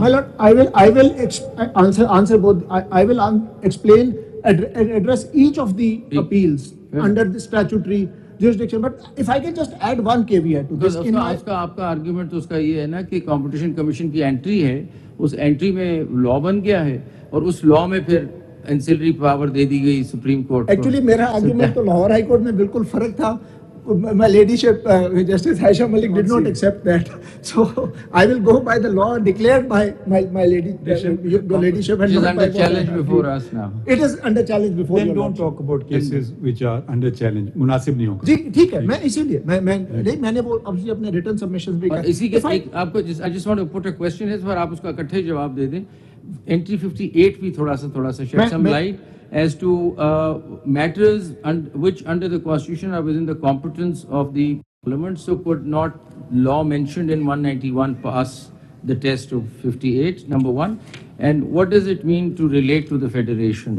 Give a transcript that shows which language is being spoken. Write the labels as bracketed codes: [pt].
[en] My lord, I will answer both. I will explain, address each of the appeals under the statutory jurisdiction. But if I can just add one caveat to this. [hi] उसका आपका argument तो उसका ये है ना कि competition commission की entry है, उस एंट्री में लॉ बन गया है और उस लॉ में फिर एंसिलरी पावर दे दी गई सुप्रीम कोर्ट को। एक्चुअली मेरा आर्ग्यूमेंट तो लाहौर हाई कोर्ट में बिल्कुल फर्क था। [en] My ladyship, Justice Haisha Malik did not accept that. So I will go by the law declared by my lady, your ladyship. Which is under challenge before us now. It is under challenge before Then your don't lordship. talk about cases which are under challenge. [hi] मुनासिब नहीं होगा। जी ठीक है, मैं इसीलिए मैंने वो obviously अपने [en] written submissions [hi] भी और इसी के एक आपको [en] I just want to put a question [hi] है, पर आप उसका इकट्ठे जवाब दे दें। [en] Entry 58 [hi] भी थोड़ा सा [en] shed some light as to matters which under the Constitution are within the competence of the Parliament. So could not law mentioned in 191 pass the test of 58, number one? And what does it mean to relate to the federation?